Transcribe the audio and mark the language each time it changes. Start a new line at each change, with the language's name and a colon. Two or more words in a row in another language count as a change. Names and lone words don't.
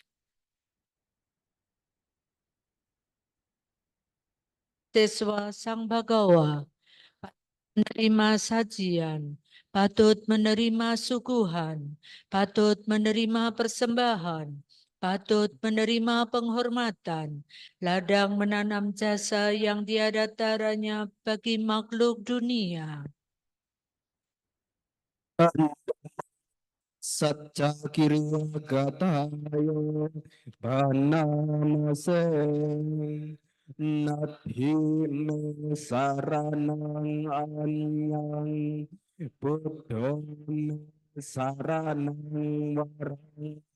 Indonesian: Siswa Sang Bagawa menerima sajian, patut menerima suguhan, patut menerima persembahan, patut menerima penghormatan, ladang menanam jasa yang tiada taranya bagi makhluk dunia.
Pali: Satya kiriya gatayo banamase nathi me saranang anyang buddho me saranang warang